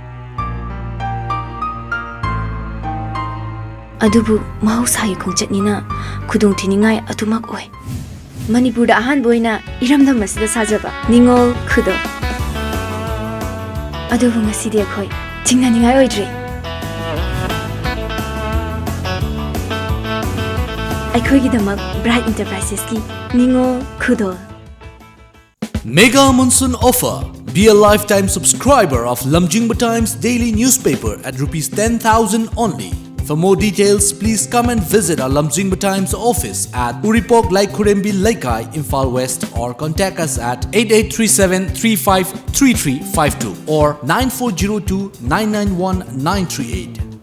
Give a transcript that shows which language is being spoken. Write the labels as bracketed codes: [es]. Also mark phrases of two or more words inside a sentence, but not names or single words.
[mni] Adubu mahausayi khongchatnina khudong thiningai atumak oi. Manipur da ahan boina iramdam masida sajaba ningol khudo. Adubu ngasidi akhoi chingnaningai oidre. Aikhoigidamak Bright Enterprises ki ningol khudo. [en] Mega Monsoon Offer. Be a lifetime subscriber of lamjingbatomtv daily newspaper at Rs 10,000 only. For more details, please come and visit our lamjingbatomtv office at Uripok Laikurembi Laikai, Imphal West, or contact us at 8837353352 or 9402991938.